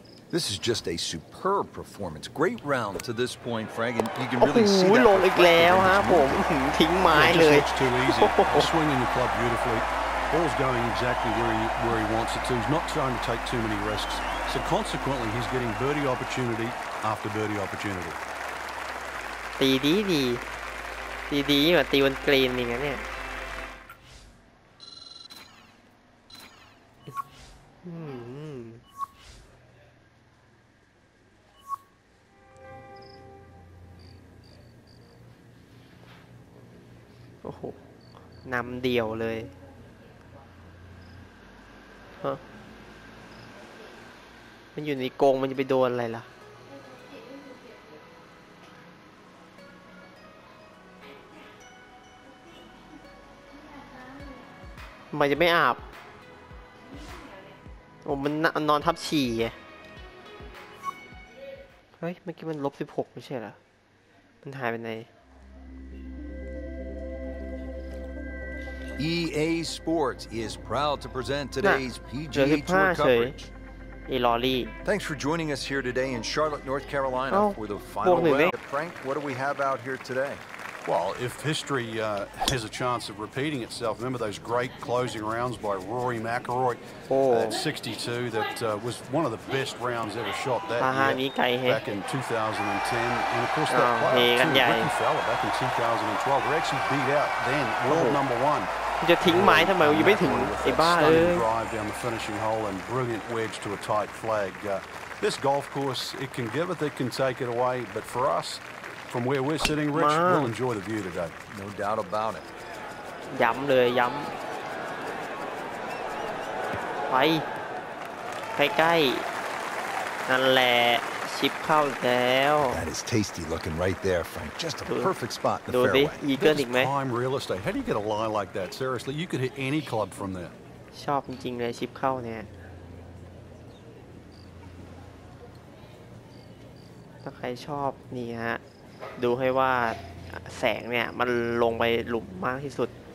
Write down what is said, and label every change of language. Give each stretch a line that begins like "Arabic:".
English: This is just a superb performance. Great round to this point, Frank, and you can
Thai: โอ้โห
English: really see that
Thai: ลงอีกแล้วฮะผมทิ้งไม้เลย
English: It just looks too easy. He's swinging the club beautifully. Ball's going exactly where he wants it to. He's not trying to take too many risks. So consequently, he's getting birdie opportunity after birdie opportunity.
Thai: ตีดีแบบตีบนกรีนอย่างเงี้ยเนี่ยโอ้โหนำเดี่ยวเลยฮะมันอยู่ในกรงมันจะไปโดนอะไรล่ะ ทำไมจะไม่อาบโอ้มันนอนทับฉี่ไงเฮ้ยเมื่อกี้มัน-16ไม่ใช่เหรอมันหายไปไหน
English: EA Sports is proud to present today's PGA Tour coverage. Thanks for joining us here today in Charlotte, North Carolina for the final round. Frank, what do we have out here today? Well, if history has a chance of repeating itself, remember those great closing rounds by Rory McIlroy at 62? That was one of the best rounds ever shot that year back in 2010. And of course that player too, Ricky Fowler back in 2012. We're actually beat out then world number one.
Thai: จะทิ้งไม้ทำไมยังไม่ถึงไอ้บ้า
English: Stunning drive down the finishing hole and brilliant wedge to a tight flag. This golf course, it can give it, it can take it away, but for us, from where we're sitting, Rich, we'll enjoy the view today. No doubt about it.
Thai: ย้ำเลยย้ำไปใกล้ๆนั่นแหละชิปเข้าแล้ว
English: That is tasty looking right there, Frank. Just a perfect spot in the
Thai: ดูดิ
English: fairway.
Thai: อีเกิลอีกไหม
English: Prime real estate. How do you get a lie like that? Seriously, you could hit any club from there.
Thai: ชอบจริงๆเลยชิปเข้าเนี่ยถ้าใครชอบนี่ฮะดูให้ว่าแสงเนี่ยมันลงไปหลุมมากที่สุด